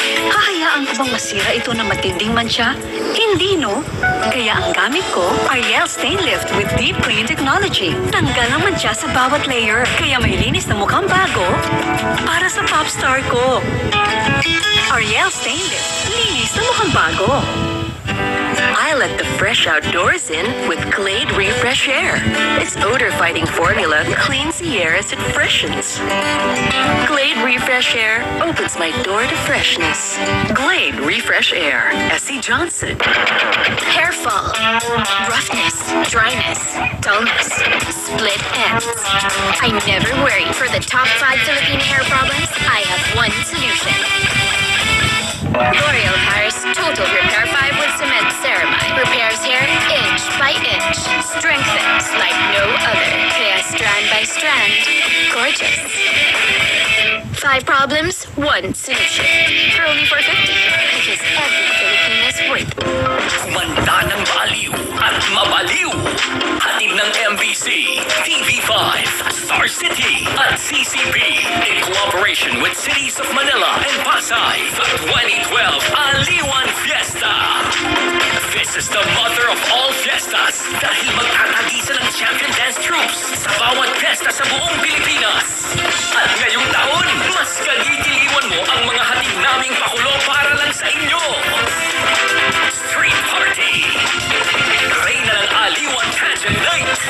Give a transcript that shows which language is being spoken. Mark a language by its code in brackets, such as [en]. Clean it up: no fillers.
[tl] Hahayaan ko bang masira ito na matinding mancha? Hindi, no? Kaya ang gamit ko, Ariel Stain Lift with Deep Clean Technology. Tanggal ang mancha sa bawat layer, kaya may linis na mukhang bago para sa pop star ko. Ariel Stain Lift, linis na mukhang bago. [en] I let the fresh outdoors in with Glade Refresh Air. Its odor-fighting formula cleans the air as it freshens. Glade Refresh Air opens my door to freshness. Glade Refresh Air. S.C. Johnson. Hair fall, roughness, dryness, dullness, split ends. I never worry. For the top 5 Filipino hair problems, I have one solution. L'Oreal Paris Total Repair 5 with Cement Ceramide. Repairs hair inch by inch. Strengthens like no other. Kaya strand by strand, gorgeous. 5 problems, 1 solution. For only $4.50. Because every Filipino is worth it. [tl] Kumanda ng baliw at mabaliw. Hatid ng MBC, TV5, Star City at CCP [en] in cooperation with cities of Manila and Pasay. The 2012 Aliwan Fiesta. This is the mother of all fiestas [tl] dahil magtatagisan ng champion dance troops sa bawat fiesta sa buong Pilipinas. At ngayong taon, mas kagigiliwan mo ang mga hatid naming pakulo para lang sa inyo. [en] Street Party. [tl] Reyna ng Aliwan Pageant Night.